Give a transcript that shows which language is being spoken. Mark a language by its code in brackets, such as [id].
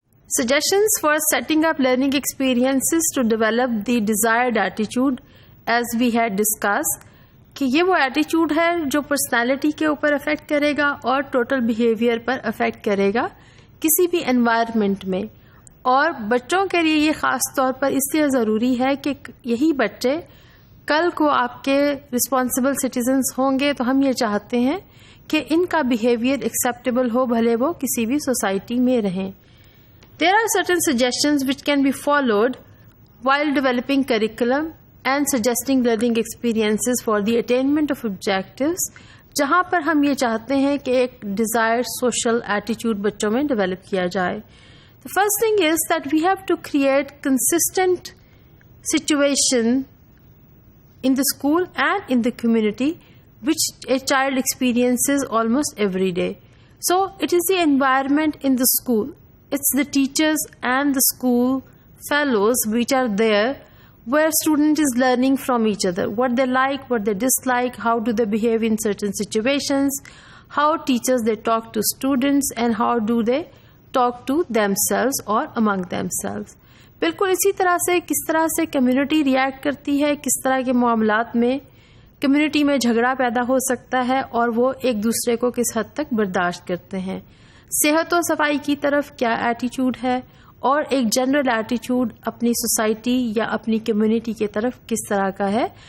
[en] Suggestions for setting up learning experiences to develop the desired attitude, as we had discussed, [ur] کہ یہ وہ ایٹیچیوڈ ہے جو پرسنالٹی کے اوپر افیکٹ کرے گا اور ٹوٹل بیہیویئر پر افیکٹ کرے گا کسی بھی انوائرمنٹ میں. اور بچوں کے لیے یہ خاص طور پر اس لیے ضروری ہے کہ یہی بچے کل کو آپ کے رسپانسبل سٹیزنز ہوں گے، تو ہم یہ چاہتے ہیں کہ ان کا بیہیویئر ایکسیپٹیبل ہو، بھلے وہ کسی بھی سوسائٹی میں رہیں. [en] There are certain suggestions which can be followed while developing curriculum and suggesting learning experiences for the attainment of objectives, [ur] جہاں پر ہم یہ چاہتے ہیں کہ ایک desired social attitude بچوں میں ڈیولپ کیا جائے. [en] The first thing is that we have to create consistent situation in the school and in the community which a child experiences almost every day. So it is the environment in the school. It's the teachers and the school fellows which are there where student is learning from each other, what they like, what they dislike, how do they behave in certain situations, how teachers they talk to students, and how do they talk to themselves or among themselves. [ur] بالکل اسی طرح سے کس طرح سے community react کرتی ہے، کس طرح کے معاملات میں کمیونٹی میں جھگڑا پیدا ہو سکتا ہے اور وہ ایک دوسرے کو کس حد تک برداشت کرتے ہیں. صحت و صفائی کی طرف کیا ایٹیچیوڈ ہے اور ایک جنرل ایٹیچیوڈ اپنی سوسائٹی یا اپنی کمیونٹی کی طرف کس طرح کا ہے.